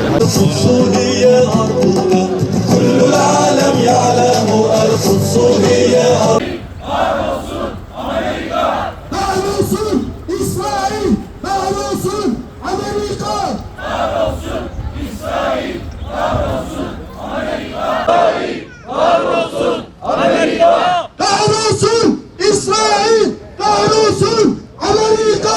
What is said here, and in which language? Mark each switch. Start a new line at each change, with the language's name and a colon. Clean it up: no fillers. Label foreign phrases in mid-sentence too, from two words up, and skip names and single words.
Arabic: القدس هي أرضنا كل العالم يعلم القدس هي أرضنا
Turkish: Kahrolsun İsrail! Kahrolsun Amerika! Kahrolsun İsrail! Kahrolsun Amerika! Kahrolsun Amerika! Kahrolsun İsrail! Kahrolsun Amerika!